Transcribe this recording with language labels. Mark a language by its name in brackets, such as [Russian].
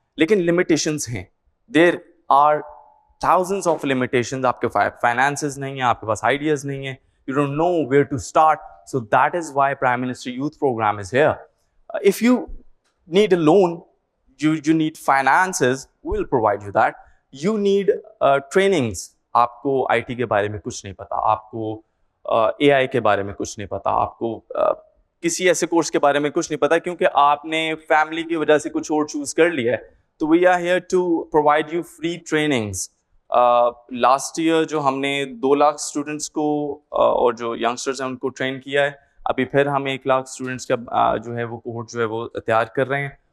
[Urdu] لیکن لمیٹیشنس ہیں, [English] There are thousands of limitations. [Urdu] آپ کے فائنانسز نہیں ہیں, آپ کے پاس آئیڈیاز نہیں ہیں, [English] you don't know where to start. So that is why Prime Minister Youth Program is here. If you need a loan, you need finances, we will provide you that. You need trainings. [Urdu] آپ کو I T کے بارے میں کچھ نہیں پتا, آپ کو اے آئی کے بارے میں کچھ نہیں پتا, آپ کو کسی ایسے کورس کے بارے میں کچھ نہیں پتا کیونکہ آپ نے فیملی کی وجہ سے کچھ اور چوز کر لیا ہے. تو [English] We are here to provide you free trainings. [Urdu] Last year جو ہم نے 2 لاکھ اسٹوڈنٹس کو اور جو ینگسٹرز ہیں ان کو ٹرین کیا ہے, ابھی پھر ہم 1 لاکھ اسٹوڈنٹس کا جو ہے وہ کوہورٹ جو ہے وہ تیار کر رہے ہیں.